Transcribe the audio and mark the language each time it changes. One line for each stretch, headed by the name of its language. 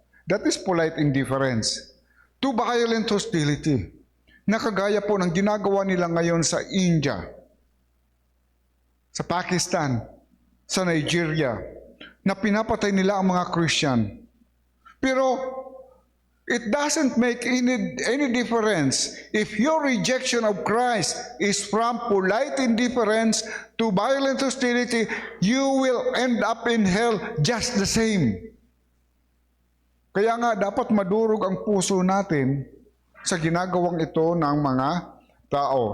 English: That is polite indifference. To violent hostility.
Filipino: Nakagaya po ng ginagawa nila ngayon sa India, sa Pakistan, sa Nigeria, na pinapatay nila ang mga Christian.
English: Pero it doesn't make any difference if your rejection of Christ is from polite indifference to violent hostility, you will end up in hell just the same.
Filipino: Kaya nga dapat madurog ang puso natin sa ginagawang ito ng mga tao.